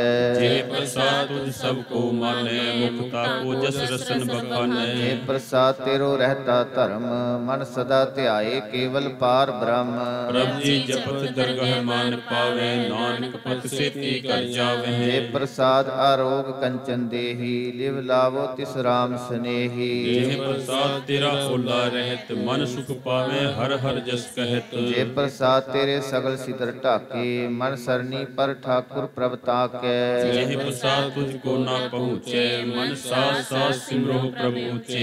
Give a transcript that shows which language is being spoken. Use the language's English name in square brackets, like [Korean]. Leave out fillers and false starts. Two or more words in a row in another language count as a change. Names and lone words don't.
[Punjabi] जेह प्रसाद तुझ सबको माने, मुक्ता को जस रसन बखाने। जय प्रसाद तेरो रहता धर्म, मन सदा ध्याए केवल पार ब्रह्म। प्रभु जी जपत दरगह मान पावे, नानक पत सेती कर जावे। जय प्रसाद आरोग कंचन देही, लिव ਲਾਵੋ ਤਿਸ ਰਾਮ ਸਨੇਹੀ। ਜਿਹ ਪ੍ਰਸਾਦ ਤੇਰਾ ਓਲਾ ਰਹਿਤ ਮਨ ਸੁਖ ਪਾਵੇ ਹਰ ਹਰ ਜਸ ਕਹਿਤ। ਜੇ ਪ੍ਰਸਾਦ ਤੇਰੇ ਸਗਲ ਸਿਦਰ ਢਾਕੇ ਮਨ ਸਰਨੀ ਪਰ ਠਾਕੁਰ ਪ੍ਰਭ ਤਾਕੈ। ਜਿਹ ਪ੍ਰਸਾਦ ਤੁਝ ਕੋ ਨਾ ਪਹੁੰਚੈ ਮਨ ਸਾਥ ਸਾਥ ਸਿਮਰੋ ਪ੍ਰਭੂ ਉੱਚੇ।